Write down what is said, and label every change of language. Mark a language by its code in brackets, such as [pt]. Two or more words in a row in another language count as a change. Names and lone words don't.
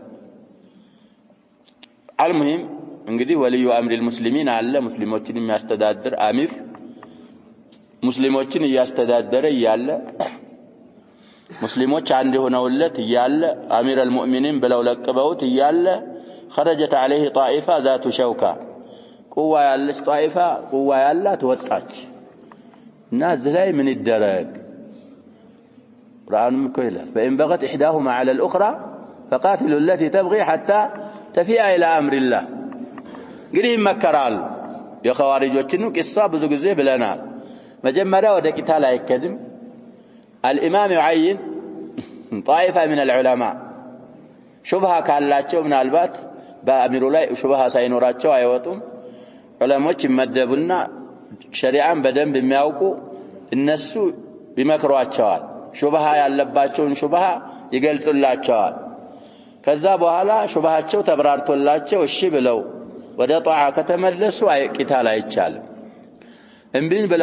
[am] አልሙሂም እንግዲህ [ar] ولي أمر المسلمين [am] አለ ሙስሊሞችን የሚያስተዳድር [ar] أمير [am] ሙስሊሞችን ያስተዳደረ ያለ ሙስሊሞች አንድ ሆነውለት ያለ አሚር [ar] المؤمنين [am] ብለው ለቀበውት ያለ [ar] خرجت عليه طائفه ذات شوكه قوه [am] ያለች [ar] طائفه قوه [am] ያላት ወጣች እና እዚህ ላይ ምን ይደረግ ቁርአንም እኮ ይላል [ar] فإن بغت إحداهما على الأخرى فقاتلوا التي تبغي حتى تفيء إلى أمر الله [am] እንግዲህ ይመከራሉ የኸዋሪጆችን ቂሳ ብዙ ጊዜ ብለናል መጀመሪያ ወደ ቂታል አይከድም الإمام [ar] يعين طائفة من العلماء شبهة [am] ካላቸው ምናልባት በአሚሩ ላይ شبهة ሳይኖራቸው አይወጡም ዑለሞች ይመደቡና ሸሪዓን በደንብ የሚያውቁ እነሱ ይመክሯቸዋል شبهة ያለባቸውን شبهة ይገልጹላቸዋል ከዛ በኋላ شبهቸው ተብራርቶላቸው እሺ ብለው ወደ ጧዓ ከተመለሱ ቂታል አይቻልም እንብን ብለው